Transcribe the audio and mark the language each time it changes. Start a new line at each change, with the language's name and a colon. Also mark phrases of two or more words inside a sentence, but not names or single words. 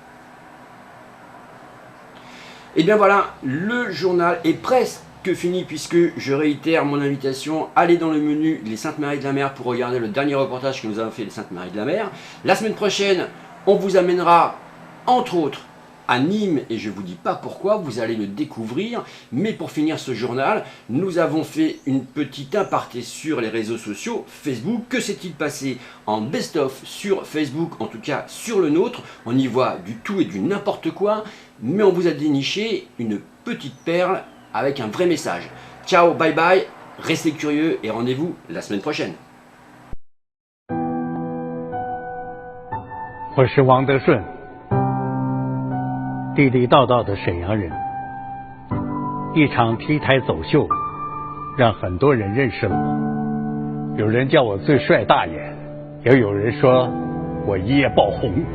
French: Et bien voilà, le journal est presque fini, puisque je réitère mon invitation, allez dans le menu les Saintes-Maries-de-la-Mer pour regarder le dernier reportage que nous avons fait les Saintes-Maries-de-la-Mer. La semaine prochaine, on vous amènera entre autres à Nîmes, et je ne vous dis pas pourquoi, vous allez le découvrir. Mais pour finir ce journal, nous avons fait une petite aparté sur les réseaux sociaux, Facebook. Que s'est-il passé en best-of sur Facebook, en tout cas sur le nôtre? On y voit du tout et du n'importe quoi, mais on vous a déniché une petite perle avec un vrai message. Ciao,
English: bye bye,
French: restez curieux et rendez-vous la semaine prochaine.
Chinese: 我是王德顺，地地道道的沈阳人。一场 T 台走秀，让很多人认识了我。有人叫我最帅大爷，也有人说我一夜爆红。